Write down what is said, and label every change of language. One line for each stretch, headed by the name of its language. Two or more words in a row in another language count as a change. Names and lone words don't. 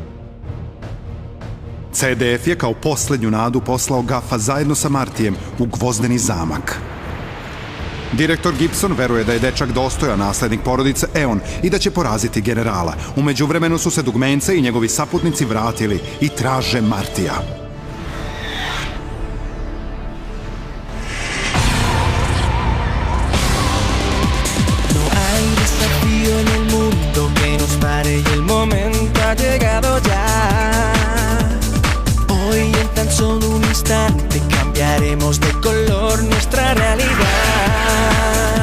Serbian: CDF je kao poslednju nadu poslao Gafa zajedno sa Martijem u Gvozdeni zamak. Direktor Gibson veruje da je dečak dostojan naslednik porodice Eon i da će poraziti generala. U međuvremenu su se Dugmence i njegovi saputnici vratili i traže Martija.
Spanish: Y el momento ha llegado ya. Hoy en tan solo un instante cambiaremos de color nuestra realidad.